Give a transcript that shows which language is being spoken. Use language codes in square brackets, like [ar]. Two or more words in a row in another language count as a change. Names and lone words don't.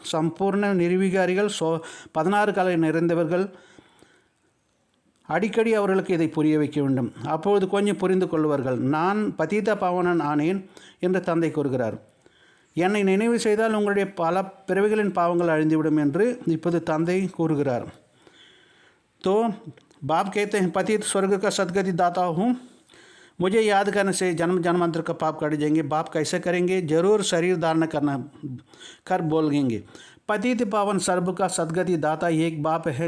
[ta] 16 கலை நிறைந்தவர்கள். அடிக்கடி அவர்களுக்கு இதை புரிய வைக்க வேண்டும். அப்போது கொஞ்சம் புரிந்து கொள்வார்கள். நான் பதீத பாவனன் ஆனேன் என்று தந்தை கூறுகிறார். என்னை நினைவு செய்தால் உங்களுடைய பல பிறவிகளின் பாவங்கள் அழிந்துவிடும் என்று இப்போது தந்தை கூறுகிறார். [hi] तो बाप कहते हैं, पतित स्वर्ग का सदगति दाता हूँ, मुझे याद करने से जन्म जन्मांतर का पाप कट जाएंगे. बाप कैसे करेंगे? जरूर शरीर धारण कर बोलेंगे. पतित पावन सर्व का सदगति दाता एक बाप है.